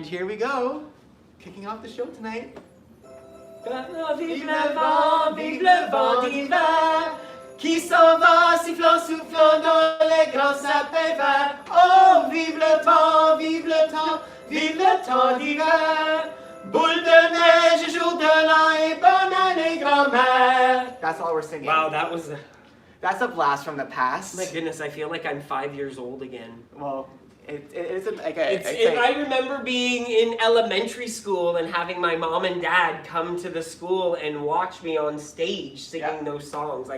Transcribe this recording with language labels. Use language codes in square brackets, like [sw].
[en] here we go, kicking off the show tonight. [fr] Vive le vent d'hiver, qui s'en va sifflant, soufflant dans les grands sapins verts. Oh, vive le temps d'hiver. Boule de neige, jour de l'an et bonne année grand-mère. [en] That's all we're singing. Wow, That's a blast from the past. my goodness, I feel like I'm 5 years old again. Well, it isn't like I remember being in elementary school and having my mom and dad come to the school and watch me on stage singing those songs.